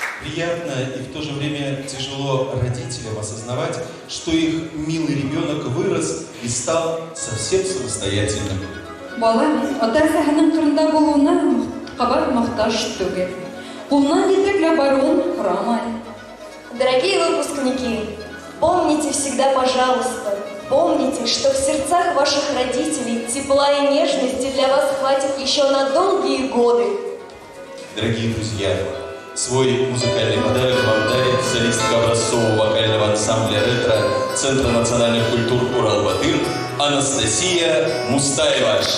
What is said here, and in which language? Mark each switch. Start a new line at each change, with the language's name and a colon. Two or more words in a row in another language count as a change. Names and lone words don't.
Russian: приятно и в то же время тяжело родителям осознавать, что их милый ребенок вырос и стал совсем самостоятельным.
Tatar: Балам, ата-әсәһенең кырында булуына кабат мохтаж түгел. Кулнан җитәкләп баруын хурамай.
Russian: Дорогие выпускники, помните всегда, пожалуйста, помните, что в сердцах ваших родителей тепла и нежности для вас хватит еще на долгие годы. Дорогие друзья, свой музыкальный подарок вам дарит солистка образцового вокального ансамбля «Ретро» Центра национальных культур «Урал-Батыр» Анастасия Мустаева.